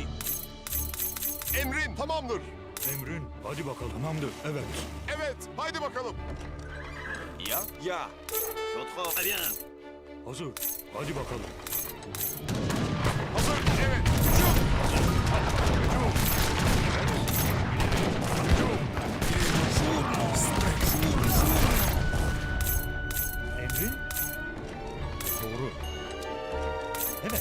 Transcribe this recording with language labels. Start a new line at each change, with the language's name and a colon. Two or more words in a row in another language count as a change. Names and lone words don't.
Turkish: Emrin tamamdır. Emrin, hadi bakalım. Tamamdır. Evet. Evet. Haydi bakalım. Ya. Ya.
French: Notre. Très bien.
Turkish: Hazır. Hadi bakalım. Hazır. Evet. Hücum. Emrin. Doğru. Evet.